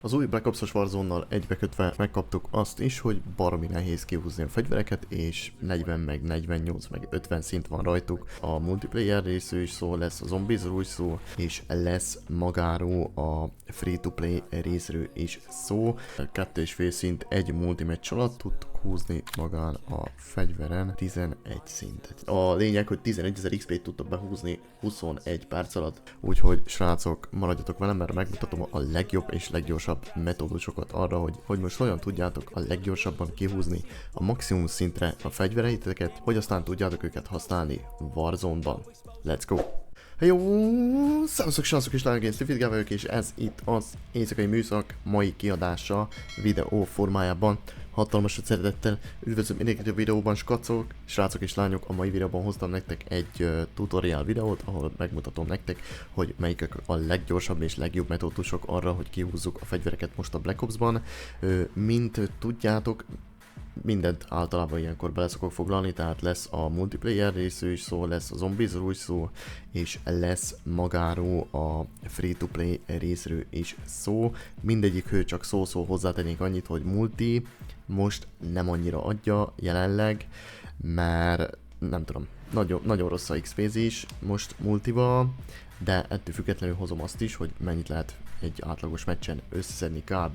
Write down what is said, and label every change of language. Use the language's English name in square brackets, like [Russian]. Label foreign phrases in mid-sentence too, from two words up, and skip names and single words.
[Hungarian] Az új Black Ops-os Warzone-nal egybekötve megkaptuk azt is, hogy baromi nehéz kihúzni a fegyvereket, és 40 meg 48 meg 50 szint van rajtuk. A multiplayer részről is szó lesz, a zombiesról is szó, és lesz magáról a free-to-play részről is szó. 2,5 szint egy multimatch alatt tudtuk húzni magán a fegyveren 11 szintet. A lényeg, hogy 11.000 XP-t tudtok behúzni 21 perc alatt, úgyhogy srácok, maradjatok velem, mert megmutatom a legjobb és leggyorsabb metódusokat arra, hogy most olyan tudjátok a leggyorsabban kihúzni a maximum szintre a fegyvereiteket, hogy aztán tudjátok őket használni Warzone-ban. [English] Let's go! [Hungarian] Hey, jó, szevasztok, srácok és lányok, én Steve vagyok, és ez itt az éjszakai műszak mai kiadása videó formájában. Hatalmas szeretettel üdvözlöm mindenkit a videóban, skacok, srácok és lányok. A mai videóban hoztam nektek egy tutorial videót, ahol megmutatom nektek, hogy melyikek a leggyorsabb és legjobb metódusok arra, hogy kihúzzuk a fegyvereket most a Black Ops-ban. Mint tudjátok, mindent általában ilyenkor bele szokok foglalni, tehát lesz a multiplayer részű is szó, lesz a zombiesról is szó, és lesz magáról a free-to-play részről is szó. Mindegyik csak szó-szó hozzátennék annyit, hogy multi most nem annyira adja jelenleg, mert nem tudom, nagyon rossz a XP-zés most multival, de ettől függetlenül hozom azt is, hogy mennyit lehet egy átlagos meccsen összeszedni kb.